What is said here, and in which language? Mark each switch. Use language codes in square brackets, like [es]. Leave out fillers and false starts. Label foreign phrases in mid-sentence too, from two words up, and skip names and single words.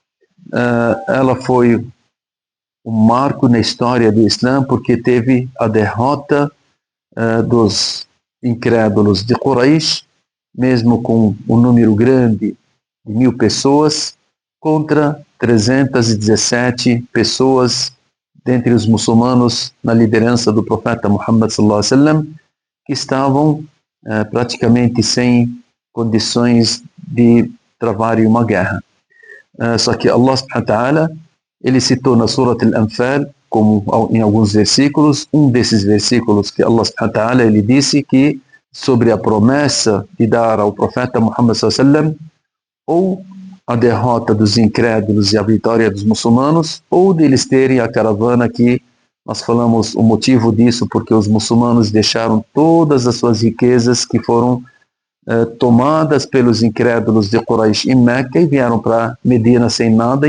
[pt] Ela foi um marco na história do Islã, porque teve a derrota dos incrédulos de Quraysh, mesmo com um número grande de 1000 pessoas, contra 317 pessoas dentre os muçulmanos na liderança do profeta Muhammad [ar] صلى الله عليه وسلم, [pt] que estavam praticamente sem condições de travarem uma guerra. Só que Allah [ar] سبحانه وتعالى, [pt] ele citou na Surat Al-Anfal, como em alguns versículos, um desses versículos que Allah [ar] سبحانه وتعالى, [pt] ele disse que sobre a promessa de dar ao profeta Muhammad [ar] صلى الله عليه وسلم [pt] ou a derrota dos incrédulos e a vitória dos muçulmanos, ou deles terem a caravana, que nós falamos o motivo disso, porque os muçulmanos deixaram todas as suas riquezas que foram tomadas pelos incrédulos de Quraysh em Meca e vieram para Medina sem nada.